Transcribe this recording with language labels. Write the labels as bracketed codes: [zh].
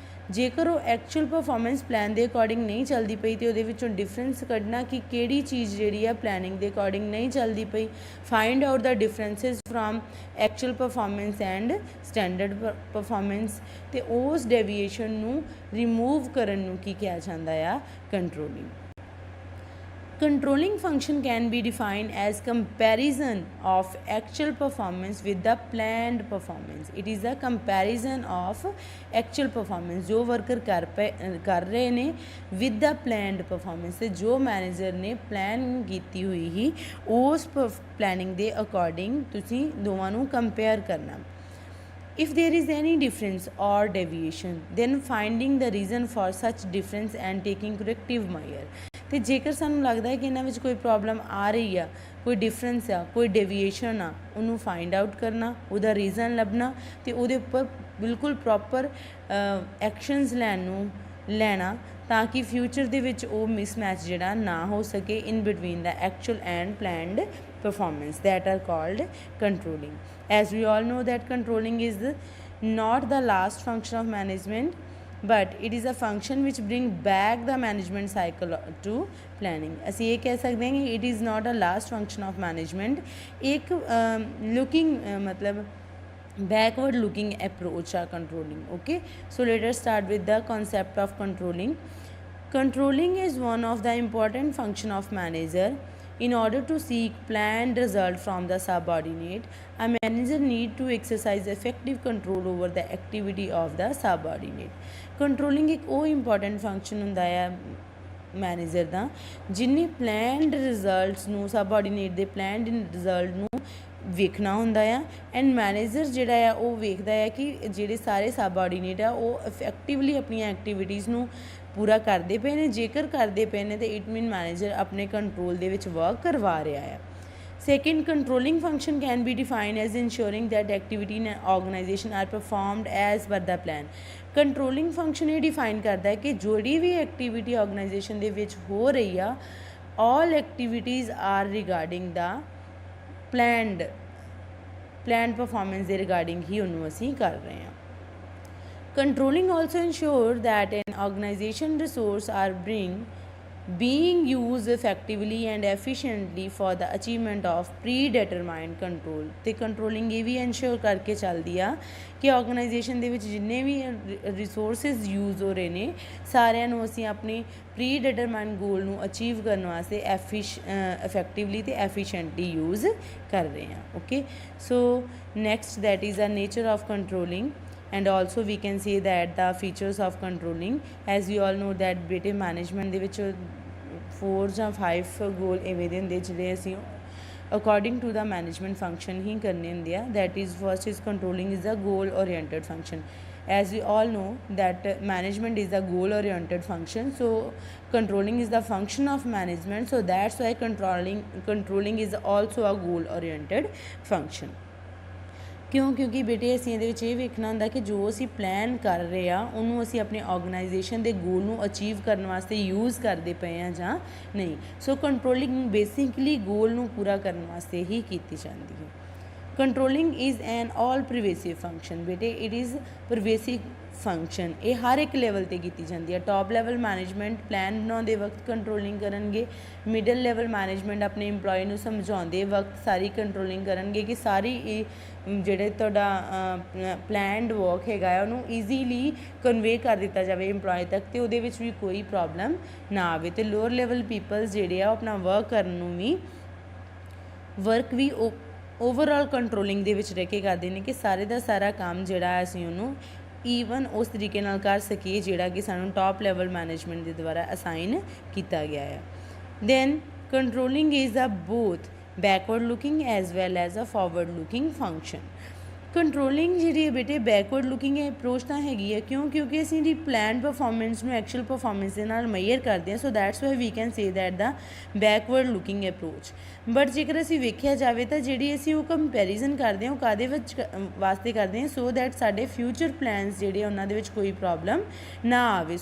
[pa] ਜੇਕਰ ਉਹ actual performance plan ਦੇ ਅਕੋਰਡਿੰਗ ਨਹੀਂ ਚੱਲਦੀ ਪਈ ਤਾਂ ਉਹਦੇ ਵਿੱਚੋਂ ਡਿਫਰੈਂਸ ਕੱਢਣਾ ਕਿ ਕਿਹੜੀ ਚੀਜ਼ ਜਿਹੜੀ ਆ ਪਲੈਨਿੰਗ ਦੇ ਅਕੋਰਡਿੰਗ ਨਹੀਂ ਚੱਲਦੀ ਪਈ। [en] find out the differences from actual performance and standard performance, [pa] ਅਤੇ ਉਸ ਡੈਵੀਏਸ਼ਨ ਨੂੰ ਰਿਮੂਵ ਕਰਨ ਨੂੰ ਕੀ ਕਿਹਾ ਜਾਂਦਾ ਆ, controlling. [en] Controlling function can be defined as comparison of actual performance with the planned performance. It is the comparison of actual performance [pa] जो worker कर रहे ने [en] with the planned performance, [pa] ਤੇ ਜੋ ਮੈਨੇਜਰ ਨੇ ਪਲਾਨ ਕੀਤੀ ਹੋਈ ਹੀ ਉਸ ਪਲੈਨਿੰਗ ਦੇ ਅਕੋਰਡਿੰਗ ਤੁਸੀਂ ਦੋਵਾਂ ਨੂੰ ਕੰਪੇਅਰ ਕਰਨਾ। [en] If there is any difference or deviation, then finding the reason for such difference and taking corrective measure. [pa] ਤੇ ਜੇਕਰ ਸਾਨੂੰ ਲੱਗਦਾ ਹੈ ਕਿ ਇਹਨਾਂ ਵਿੱਚ ਕੋਈ ਪ੍ਰੋਬਲਮ ਆ ਰਹੀ ਆ, ਕੋਈ ਡਿਫਰੈਂਸ ਆ, ਕੋਈ ਡੇਵੀਏਸ਼ਨ ਆ, ਉਹਨੂੰ ਫਾਈਂਡ ਆਊਟ ਕਰਨਾ, ਉਹਦਾ ਰੀਜ਼ਨ ਲੱਭਣਾ ਅਤੇ ਉਹਦੇ ਉੱਪਰ ਬਿਲਕੁਲ ਪ੍ਰੋਪਰ ਐਕਸ਼ਨਸ ਲੈਣਾ ਤਾਂ ਕਿ ਫਿਊਚਰ ਦੇ ਵਿੱਚ ਉਹ ਮਿਸਮੈਚ ਜਿਹੜਾ ਨਾ ਹੋ ਸਕੇ in between ਦਾ actual and planned performance, [en] that are called controlling. As we all know that controlling is not the last function of management, but it is a function which bring back the management cycle to planning. [pa] ਅਸੀਂ ਇਹ ਕਹਿ ਸਕਦੇ ਹਾਂ ਕਿ [en] it is not a last function of management, ਇੱਕ looking मतलब backward looking approach are controlling. Okay, so let us start with the concept of controlling. Controlling is one of the important function of manager. In order to seek planned result from the subordinate, a manager need to exercise effective control over the activity of the subordinate. [pa] Controlling एक ਉਹ important function ਹੁੰਦਾ ਹੈ manager ਦਾ, ਜਿਹਨੇ planned results ਨੂੰ subordinate ਦੇ planned result ਨੂੰ ਵੇਖਣਾ ਹੁੰਦਾ ਆ, ਐਂਡ ਮੈਨੇਜਰ ਜਿਹੜਾ ਆ ਉਹ ਵੇਖਦਾ ਆ ਕਿ ਜਿਹੜੇ ਸਾਰੇ ਸਬਆਰਡੀਨੇਟ ਆ ਉਹ ਇਫੈਕਟਿਵਲੀ ਆਪਣੀਆਂ ਐਕਟੀਵਿਟੀਜ਼ ਨੂੰ ਪੂਰਾ ਕਰਦੇ ਪਏ ਨੇ। ਜੇਕਰ ਕਰਦੇ ਪਏ ਨੇ ਤਾਂ ਇਟ ਮੀਨ ਮੈਨੇਜਰ ਆਪਣੇ ਕੰਟਰੋਲ ਦੇ ਵਿੱਚ ਵਰਕ ਕਰਵਾ ਰਿਹਾ ਆ। [en] Second, controlling function can be defined as ensuring that activity in an organization are performed as per the plan. [pa] Controlling function ਇਹ define ਕਰਦਾ ਹੈ ਕਿ ਜਿਹੜੀ ਵੀ ਐਕਟੀਵਿਟੀ ਆਰਗੇਨਾਈਜੇਸ਼ਨ ਦੇ ਵਿੱਚ ਹੋ ਰਹੀ ਆ, [en] all activities are regarding the planned performance [pa] ਦੇ regarding ਹੀ ਉਹਨੂੰ ਅਸੀਂ ਕਰ ਰਹੇ ਹਾਂ। [en] Controlling also ensure that an organization resources are being used effectively and efficiently for the achievement of predetermined control. [pa] ਤੇ ਕੰਟਰੋਲਿੰਗ ਇਹ ਵੀ ਇਨਸ਼ੋਰ ਕਰਕੇ ਚੱਲਦੀ ਆ ਕਿ ਆਰਗੇਨਾਈਜੇਸ਼ਨ ਦੇ ਵਿੱਚ ਜਿੰਨੇ ਵੀ ਰਿਸੋਰਸਿਸ ਯੂਜ਼ ਹੋ ਰਹੇ ਨੇ ਸਾਰਿਆਂ ਨੂੰ ਅਸੀਂ ਆਪਣੀ ਪ੍ਰੀਡਿਟਰਮਾਈਨਡ ਗੋਲ ਨੂੰ ਅਚੀਵ ਕਰਨ ਵਾਸਤੇ ਇਫੈਕਟਿਵਲੀ ਅਤੇ ਐਫੀਸ਼ੀਐਂਟਲੀ ਯੂਜ਼ ਕਰ ਰਹੇ ਹਾਂ। [en] okay, so next that is a nature of controlling, and also we can say that the features of controlling, as we all know that [pa] ਬੇਟੇ ਮੈਨੇਜਮੈਂਟ ਦੇ ਵਿੱਚ 4 ਜਾਂ 5 ਗੋਲ ਇਵੇਂ ਦੇ ਹੁੰਦੇ ਜਿਹੜੇ ਅਸੀਂ according to ਦਾ management function ਹੀ ਕਰਨੇ ਹੁੰਦੇ ਆ। [en] That is first is controlling is a goal oriented function. as we all know that management is a goal oriented function, so controlling is the function of management, so that's why controlling is also a goal oriented function. [pa] ਕਿਉਂ? ਕਿਉਂਕਿ ਬੇਟੇ ਅਸੀਂ ਇਹਦੇ ਵਿੱਚ ਇਹ ਵੇਖਣਾ ਹੁੰਦਾ ਕਿ ਜੋ ਅਸੀਂ ਪਲਾਨ ਕਰ ਰਹੇ ਆ ਉਹਨੂੰ ਅਸੀਂ ਆਪਣੇ ਆਰਗੇਨਾਈਜੇਸ਼ਨ ਦੇ ਗੋਲ ਨੂੰ ਅਚੀਵ ਕਰਨ ਵਾਸਤੇ ਯੂਜ਼ ਕਰਦੇ ਪਏ ਆ ਜਾਂ ਨਹੀਂ। ਸੋ ਕੰਟਰੋਲਿੰਗ ਬੇਸਿਕਲੀ ਗੋਲ ਨੂੰ ਪੂਰਾ ਕਰਨ ਵਾਸਤੇ ਹੀ ਕੀਤੀ ਜਾਂਦੀ ਹੈ। [en] Controlling is an all pervasive function. ਬੇਟੇ it is pervasive function, [pa] ਇਹ ਹਰ ਇੱਕ ਲੈਵਲ 'ਤੇ ਕੀਤੀ ਜਾਂਦੀ ਹੈ। ਟੌਪ ਲੈਵਲ ਮੈਨੇਜਮੈਂਟ ਪਲਾਨ ਬਣਾਉਂਦੇ ਵਕਤ ਕੰਟਰੋਲਿੰਗ ਕਰਨਗੇ, ਮਿਡਲ ਲੈਵਲ ਮੈਨੇਜਮੈਂਟ ਆਪਣੇ ਇੰਪਲੋਈ ਨੂੰ ਸਮਝਾਉਂਦੇ ਵਕਤ ਸਾਰੀ ਕੰਟਰੋਲਿੰਗ ਕਰਨਗੇ ਕਿ ਸਾਰੀ ਇਹ ਜਿਹੜੇ ਤੁਹਾਡਾ ਪਲੈਨਡ ਵਰਕ ਹੈਗਾ ਆ ਉਹਨੂੰ ਈਜ਼ੀਲੀ ਕਨਵੇ ਕਰ ਦਿੱਤਾ ਜਾਵੇ ਇੰਪਲੋਈ ਤੱਕ ਅਤੇ ਉਹਦੇ ਵਿੱਚ ਵੀ ਕੋਈ ਪ੍ਰੋਬਲਮ ਨਾ ਆਵੇ। ਅਤੇ ਲੋਅਰ ਲੈਵਲ ਪੀਪਲਸ ਜਿਹੜੇ ਆ ਉਹ ਆਪਣਾ ਵਰਕ ਕਰਨ ਨੂੰ ਵੀ ਓਵਰਆਲ ਕੰਟਰੋਲਿੰਗ ਦੇ ਵਿੱਚ ਰਹਿ ਕੇ ਕਰਦੇ ਨੇ ਕਿ ਸਾਰੇ ਦਾ ਸਾਰਾ ਕੰਮ ਜਿਹੜਾ ਅਸੀਂ ਉਹਨੂੰ ਈਵਨ ਉਸ ਤਰੀਕੇ ਨਾਲ ਕਰ ਸਕੀਏ ਜਿਹੜਾ ਕਿ ਸਾਨੂੰ ਟੌਪ ਲੈਵਲ ਮੈਨੇਜਮੈਂਟ ਦੇ ਦੁਆਰਾ ਅਸਾਈਨ ਕੀਤਾ ਗਿਆ ਆ। [en] Then controlling is a both backward looking as well as a forward looking function। [pa] Controlling ਜਿਹੜੀ ਹੈ ਬੇਟੇ ਬੈਕਵਰਡ ਲੁਕਿੰਗ ਅਪਰੋਚ ਤਾਂ ਹੈਗੀ ਹੈ। ਕਿਉਂ? ਕਿਉਂਕਿ ਅਸੀਂ ਦੀ ਪਲੈਨਡ ਪਰਫਾਰਮੈਂਸ ਨੂੰ ਐਕਚੁਅਲ ਪਰਫਾਰਮੈਂਸ ਦੇ ਨਾਲ ਮੇਜਰ ਕਰਦੇ ਹਾਂ, [en] So that's why we can say that the backward looking approach. [pa] But ਜੇਕਰ ਅਸੀਂ ਵੇਖਿਆ ਜਾਵੇ ਤਾਂ ਜਿਹੜੀ ਅਸੀਂ ਉਹ ਕੰਪੈਰੀਜ਼ਨ ਕਰਦੇ ਹਾਂ ਉਹ ਕਾਹਦੇ ਵਿੱਚ ਵਾਸਤੇ ਕਰਦੇ ਹਾਂ, ਸੋ ਦੈਟ ਸਾਡੇ ਫਿਊਚਰ ਪਲਾਨਸ ਜਿਹੜੇ ਉਹਨਾਂ ਦੇ ਵਿੱਚ ਕੋਈ ਪ੍ਰੋਬਲਮ ਨਾ ਆਵੇ।